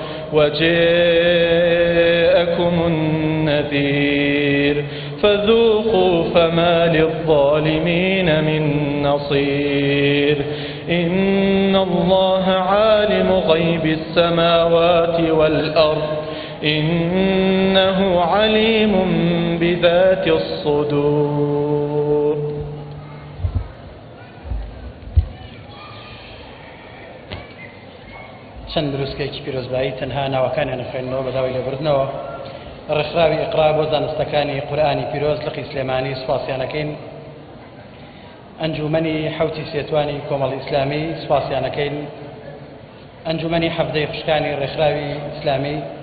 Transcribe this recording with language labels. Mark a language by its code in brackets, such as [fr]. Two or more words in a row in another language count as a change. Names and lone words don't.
[ar] وجاءكم النذير فذوقوا فما للظالمين من نصير إن الله عالم غيب السماوات والأرض إنه عليم بذات الصدور [ckb] چەند دروستکەیەکی پیرۆزبایی تەنها ناوەکانیان نەخوێننەوە بەداوای لێبوردنەوە ڕێکخراوی ئیقرا بۆ زانستەکانی قورئانی پیرۆز لقی سلێمانی سوپاسیانەکەین ئەنجومەنی حەوتی سێتوانی کۆمەڵی ئیسلامی سوپاسیانەکەین ئەنجومەنی حەفدەی خوشکانی ڕێکخراوی ئیسلامی